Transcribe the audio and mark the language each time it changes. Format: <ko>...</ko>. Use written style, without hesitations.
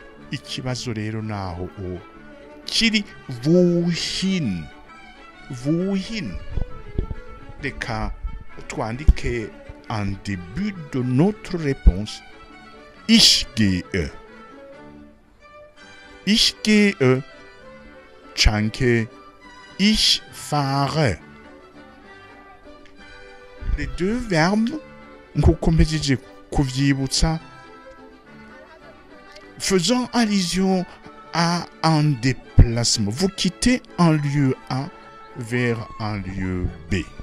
<rn>Ikibazo rero naho kiri</rn> <de>wohin. Wohin.</de> <rn>Reka twandike</rn> <fr>en début de notre réponse</fr> <de>ich gehe. Ich gehe</de> <rn>canke</rn> <de>ich fahre.</de> <fr>Les deux verbes</fr> <rn>nkuko mpejeje kuvyibutsa</rn> <fr>faisant allusion à un déplacement. Vous quittez un lieu A vers un lieu B.</fr>